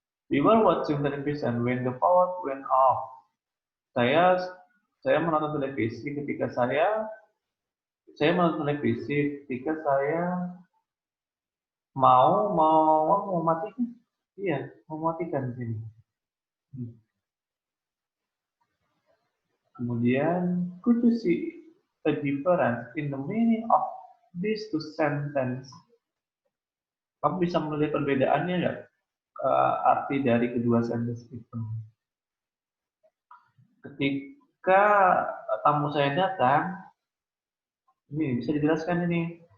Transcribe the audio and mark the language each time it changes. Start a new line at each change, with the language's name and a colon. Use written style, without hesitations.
English: We were watching television when the power went off.
Indonesian: Saya menonton televisi ketika saya menonton televisi ketika saya mau matikan. Iya, mau matikan sini.
English: Kemudian, could you see a difference in the meaning of these two sentences?
Indonesian: Kamu bisa melihat perbedaannya nggak? Arti dari kedua sentence itu. Ketika tamu saya datang, ini bisa dijelaskan ini.